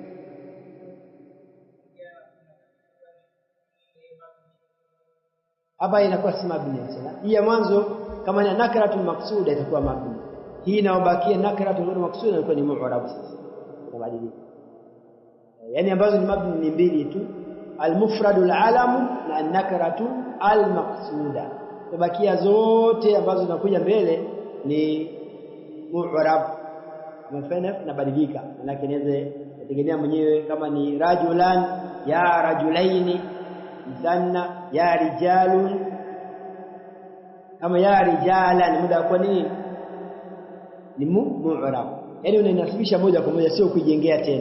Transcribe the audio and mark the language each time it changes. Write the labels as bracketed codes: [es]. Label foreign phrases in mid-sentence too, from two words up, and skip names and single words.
[sw] Hapa inakuwa si mabni sana. Hii ya mwanzo kama ni [ar] نكرة المقصودة [sw] itakuwa mabni. Hii inaobakia [ar] نكرة غير المقصودة [sw] inakuwa ni mu'rab. Sasa inabadilika, yani ambazo ni mabni ni mbili tu, [ar] المفرد العلم نا النكرة المقصودة. [sw] Tabakia zote ambazo zinakuja mbele ni mu'rab. Mfano inabadilika, lakini inaweza kutegemea mwenyewe, kama ni rajulan ya rajulaini, msanna ya rijalun, kama ya rijalan muda kwa nini ni mu'rab, yani unainasibisha moja kwa moja, sio kujengea tena.